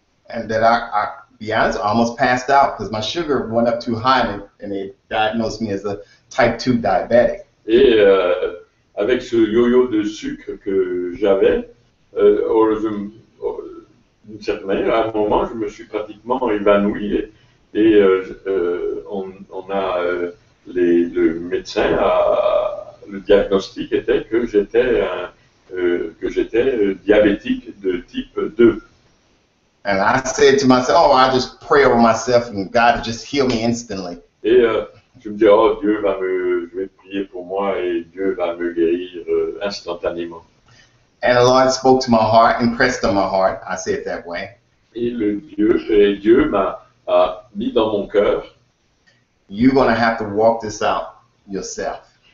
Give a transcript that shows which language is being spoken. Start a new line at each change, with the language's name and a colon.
English: And that I be honest, I almost passed out because my sugar went up too high and they diagnosed me as a type 2 diabetic.
French: Et avec ce yo-yo de sucre que j'avais, d'une certaine manière, à un moment, je me suis pratiquement évanoui et on a le médecin le diagnostic était que j'étais diabétique de type 2.
English: And I said to myself, oh, I just pray over myself and God will just heal me instantly.
French: Et je me dis, oh, je vais prier pour moi et Dieu va me guérir instantanément.
English: And the Lord spoke to my heart, impressed on my heart. I say it that way.
French: Et Dieu m'a mis dans mon cœur.
English: You're going to have to walk this out yourself.